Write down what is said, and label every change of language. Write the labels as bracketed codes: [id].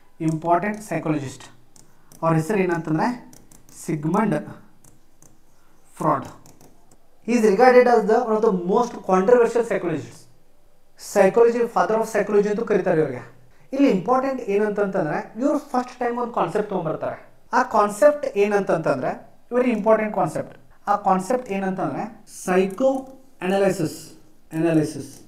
[kn] Important psychologist ಅವ್ರ ಹೆಸರು ಏನಂತಂದರೆ Sigmund Freud. [en] He is regarded as one of the most controversial psychologists. [kn] Psychology father of psychology ಅಂತ ಕರೀತಾರೆ ಇವ್ರಿಗೆ. ಇಲ್ಲಿ ಇಂಪಾರ್ಟೆಂಟ್ ಏನಂತಂತಂದರೆ ಇವರು ಫಸ್ಟ್ ಟೈಮ್ ಒಂದು ಕಾನ್ಸೆಪ್ಟ್ ತೊಗೊಂಬರ್ತಾರೆ. ಆ ಕಾನ್ಸೆಪ್ಟ್ ಏನಂತಂತಂದರೆ ವೆರಿ ಇಂಪಾರ್ಟೆಂಟ್ ಕಾನ್ಸೆಪ್ಟ್. ಆ ಕಾನ್ಸೆಪ್ಟ್ ಏನಂತಂದರೆ ಸೈಕೋ ಅನಾಲಿಸಿಸ್.